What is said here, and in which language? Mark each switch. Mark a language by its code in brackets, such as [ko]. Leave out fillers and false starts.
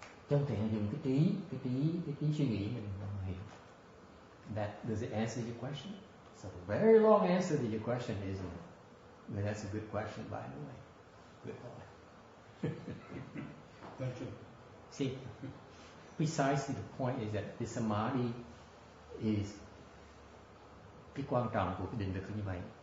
[vi] Chứ không thể dùng cái trí suy nghĩ mình không hiểu. [en] Does it answer your question? So a very long answer to your question, isn't it? But that's a good question, by the way. Good thought. Thank you. See, precisely the point is that the samadhi is [vi] cái quan trọng của cái định lực như vậy.